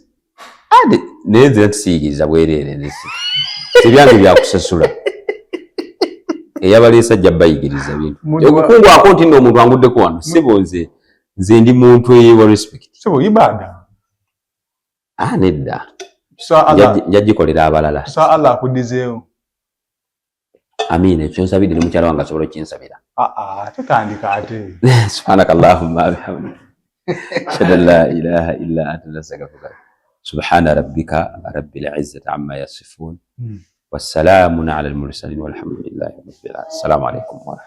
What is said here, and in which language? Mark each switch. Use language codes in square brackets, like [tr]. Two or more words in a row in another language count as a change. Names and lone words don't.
[lg] naye nze tusiigiriza bwereere nesi ebyange byakusasula eyabaleesa ajja bayigiriza bintu okukungu ako nti nno omuntu anguddeko wano sibo nze ndi muntu eyewa respect sibo ibada nedda njagikolera abalala Allah akuddizeewo. Amiina ekyo nsabidde ne mukyala wange asobola okinsabira. Tetandika ate. [ar] سبحانك اللهم وبحمدك أشهد أن لا إله إلا أنت أستغفرك سبحان ربك رب العزة عما يصفون والسلام على المرسلين والحمد لله رب العالمين. السلام عليكم و